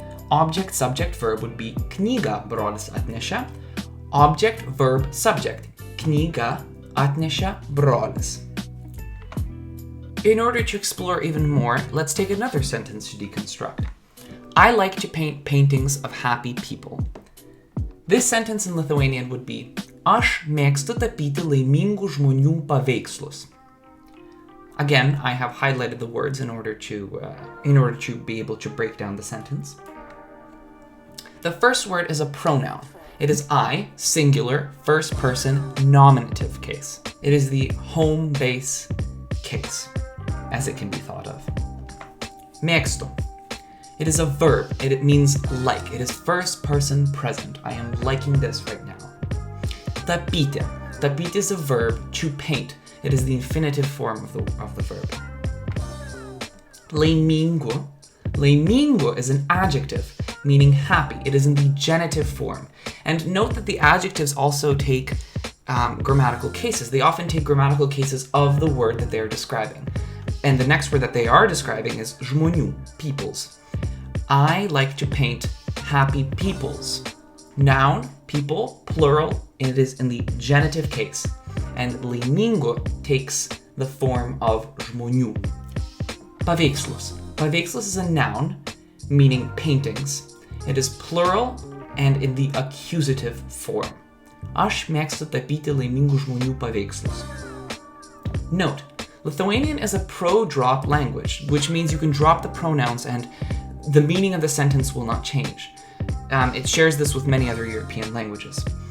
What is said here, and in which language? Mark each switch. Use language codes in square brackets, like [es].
[en] Object, subject, verb would be [lt] knyga brolis atnešė. [en] Object, verb, subject. [lt] Knyga atnešė brolis. [en] In order to explore even more, let's take another sentence to deconstruct. I like to paint paintings of happy people. This sentence in Lithuanian would be [lt] Aš mėgstu tapyti laimingų žmonių paveikslus. [en] Again, I have highlighted the words in order to be able to break down the sentence. The first word is a pronoun. It is I, singular, first person, nominative case. It is the home base case, as it can be thought of. Mėgstu. It is a verb. It means like. It is first person present. I am liking this right now. Tapyti. Tapyti is a verb, to paint. It is the infinitive form of the verb. Laimingu. Laimingu is an adjective, meaning happy. It is in the genitive form. And note that the adjectives also take grammatical cases. They often take grammatical cases of the word that they are describing. And the next word that they are describing is žmonių, peoples. I like to paint happy peoples. Noun, people, plural, and it is in the genitive case. And laimingu takes the form of žmonių. Paveikslus. Paveikslus is a noun, meaning paintings. It is plural and in the accusative form. [lt] Aš mėgstu tapyti laimingų žmonių paveikslus. [en] Note, Lithuanian is a pro-drop language, which means you can drop the pronouns and the meaning of the sentence will not change. It shares this with many other European languages.